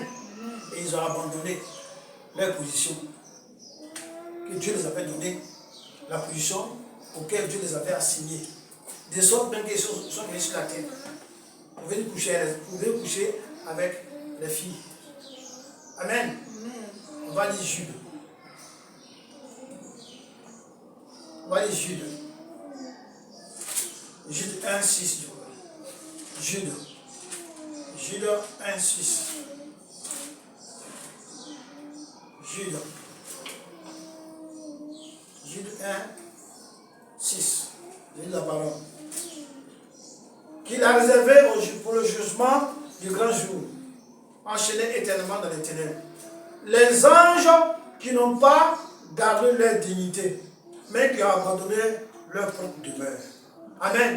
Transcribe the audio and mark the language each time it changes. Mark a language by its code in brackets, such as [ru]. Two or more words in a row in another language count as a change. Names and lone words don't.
[fr] Et ils ont abandonné leur position. Que Dieu les avait donné, la position auquel Dieu les avait assignée. De sorte même qu'ils sont venus sur la terre. Vous pouvez coucher avec les filles. Amen. On va lire Jude. On va lire Jude. Jude 1, 6. Jude. Jude 1, 6. Jude. Jude 1, 6. Je lis la parole. Qu'il a réservé pour le jugement du grand jour, enchaînés éternellement dans les ténèbres. Les anges qui n'ont pas gardé leur dignité, mais qui ont abandonné leur propre demeure. Amen.